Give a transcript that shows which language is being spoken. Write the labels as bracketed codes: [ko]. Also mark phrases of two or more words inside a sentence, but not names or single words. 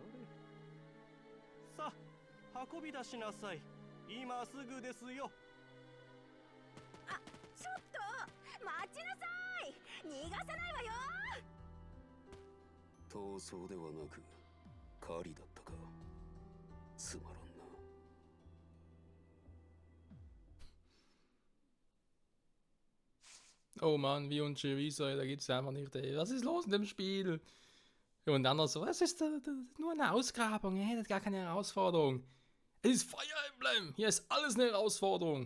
[ja] さあ運び出しなさい。今すぐですよ。ちょっと待ちなさい。逃がさないわよ。逃走ではなく狩りだったか。つまらんな。 [de] Oh Mann, wie und Chorizo, da geht's einfach nicht. Ey. Was ist los in dem Spiel? Und dann noch so, was ist da, nur eine Ausgrabung, ihr hättet gar keine Herausforderung. Es ist Fire Emblem, hier ist alles eine Herausforderung.